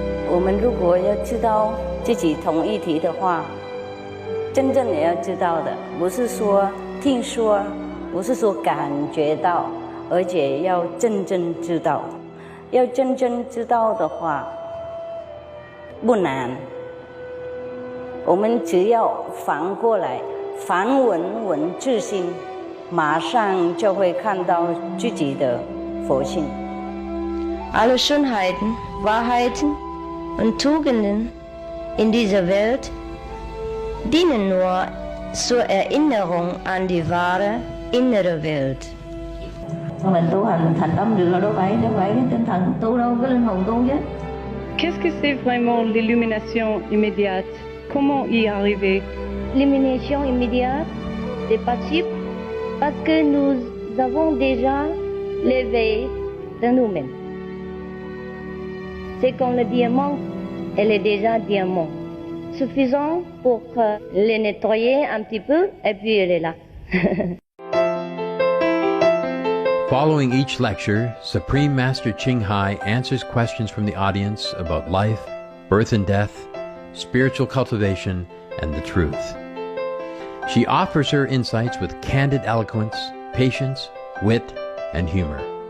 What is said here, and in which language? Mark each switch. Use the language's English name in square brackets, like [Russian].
[Chinese] 我们如果要知道自己同一体的话，真正也要知道的，不是说听说，不是说感觉到，而且要真正知道。要真正知道的话，不难。我们只要反过来，反稳自心。马上就会看到自己的佛性。 [German] Alle Schönheiten, Wahrheiten und Tugenden in dieser Welt dienen nur zur Erinnerung an die wahre innere Welt. [Vietnamese] Mình tu hành thành tâm được là đâu phải cái tinh thần tu đâu, cái linh hồn tu chứ. [French] Qu'est-ce que c'est vraiment l'illumination immédiate? Comment y arriver? L'illumination immédiate, c'est possible parce que nous avons déjà l'éveil de nous-mêmes. C'est comme le diamant, elle est déjà diamant. Suffisant pour le nettoyer un petit peu et puis elle est là. [English] Following each lecture, Supreme Master Ching Hai answers questions from the audience about life, birth and death, spiritual cultivation, and the truth. She offers her insights with candid eloquence, patience, wit, and humor.